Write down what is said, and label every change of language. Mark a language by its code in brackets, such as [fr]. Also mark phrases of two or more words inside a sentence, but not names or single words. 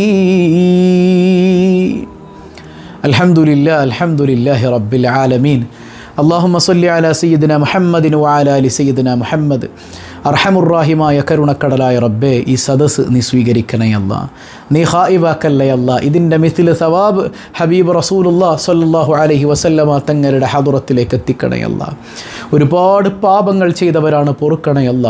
[ar] الحمد لله رب العالمين اللهم صل على سيدنا محمد وعلى آل سيدنا محمد. [ml] അർഹമുറാഹിമായ കരുണക്കടലായ റബ്ബേ, ഈ സദസ് നീ സ്വീകരിക്കണേ അല്ലാ, നീ ഖായിബാക്കല്ലേ അല്ലാ. ഇതിൻ്റെ മിഥില് സവാബ് ഹബീബ് [ar] رسول الله صلى الله عليه وسلم [ml] തങ്ങളുടെ ഹദറത്തിലേക്ക് എത്തിക്കണേ അല്ലാ. ഒരുപാട് പാപങ്ങൾ ചെയ്തവരാണ്, പൊറുക്കണേ അല്ലാ.